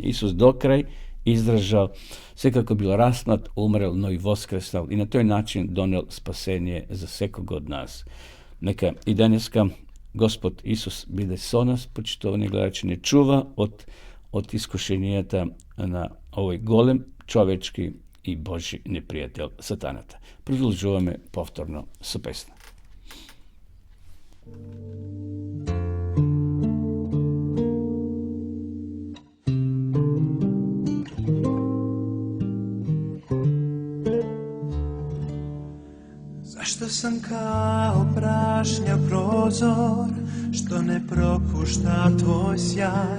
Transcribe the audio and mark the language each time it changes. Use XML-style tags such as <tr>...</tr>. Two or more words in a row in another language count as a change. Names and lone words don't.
<mk>Исус до крај издржал, секако бил раснат, умрел, но и воскреснал и на тој начин донел спасение за секого од нас. Нека и денеска Господ Исус биде со нас, почитувани гледачи, не чува од искушенијата на овој голем човечки и Божи непријател сатаната. Продолжуваме повторно со песна.</mk> <hr>Zašto sam kao prašnja prozor, što ne propušta tvoj sjaj?</hr>